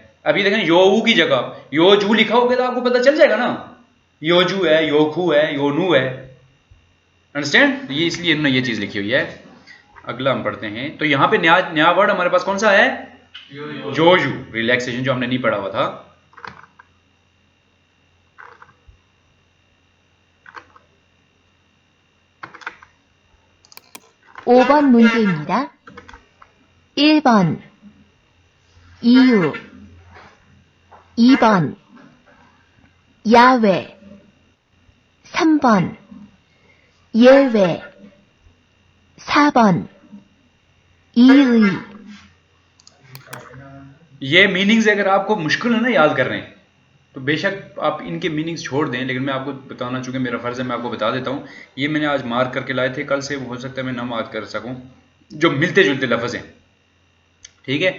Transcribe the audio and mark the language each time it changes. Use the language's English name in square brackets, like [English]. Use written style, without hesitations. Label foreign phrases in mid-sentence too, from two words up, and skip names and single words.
[Hindi] अभी देखें योऊ की जगह योजू लिखा होगा तो आपको पता चल जाएगा ना, योजू है, योखू है, योनू है, अंडरस्टैंड। ये इसलिए इन्होंने ये चीज लिखी हुई है। अगला हम पढ़ते हैं, तो यहाँ पे नया नया वर्ड हमारे पास कौन सा है, जोजू, रिलैक्सेशन, जो हमने नहीं पढ़ा हुआ था। [Korean] (5번) 문제입니다. 1번 이유 2번 야외 3번 예외 4번 이의। [Hindi] ये मीनिंग्स अगर आपको मुश्किल है ना याद कर रहे हैं तो बेशक आप इनके मीनिंग्स छोड़ दें, लेकिन मैं आपको बताना, चूंकि मेरा फर्ज है मैं आपको बता देता हूँ। ये मैंने आज मार्क करके लाए थे, कल से हो सकता है मैं ना मार्क कर सकूं, जो मिलते जुलते लफ्ज हैं, ठीक है।